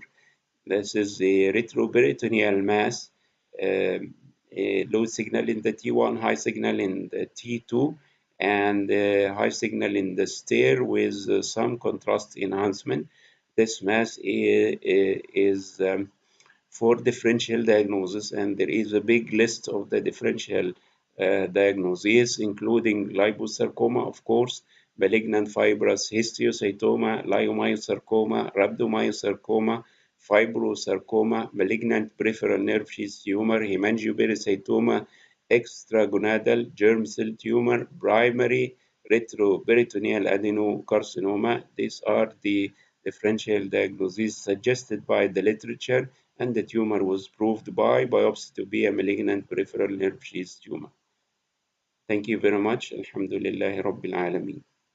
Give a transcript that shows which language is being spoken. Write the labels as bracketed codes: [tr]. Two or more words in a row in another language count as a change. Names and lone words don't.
[en] This is a retroperitoneal mass, a low signal in the T1, high signal in the T2, and high signal in the stair with some contrast enhancement. This mass is for differential diagnosis, and there is a big list of the differential diagnoses, including liposarcoma, of course, malignant fibrous histiocytoma, leiomyosarcoma, rhabdomyosarcoma, fibrosarcoma, malignant peripheral nerve sheath tumor, hemangiopericytoma, extragonadal germ cell tumor, primary retroperitoneal adenocarcinoma. These are the differential diagnoses suggested by the literature, and the tumor was proved by biopsy to be a malignant peripheral nerve sheath tumor. Thank you very much. [ar] الحمد لله رب العالمين.